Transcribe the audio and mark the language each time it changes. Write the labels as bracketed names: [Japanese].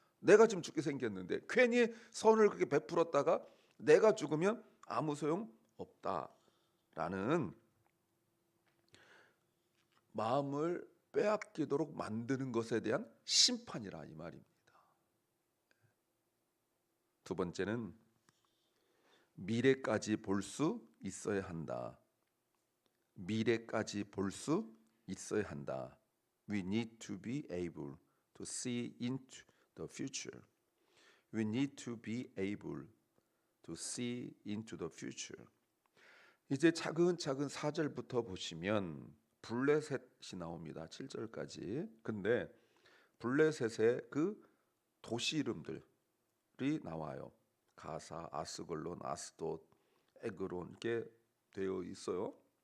[Korean] 내가 지금 죽게 생겼는데 괜히 선을 그렇게 베풀었다가 내가 죽으면 아무 소용 없다라는 마음을 빼앗기도록 만드는 것에 대한 심판이라 이 말입니다. 두 번째는 미래까지 볼 수 있어야 한다. 미래까지 볼 수 있어야 한다. [English] We need to be able to see into the future. We need to be able to see into the future. [Korean] 이제 차근차근 4절부터 보시면 블레셋이 나옵니다. 7절까지. 근데 블레셋의 그 도시 이름들이 나와요. 가사, 아스글론, 아스돗, 에그론 이렇게 되어 있어요.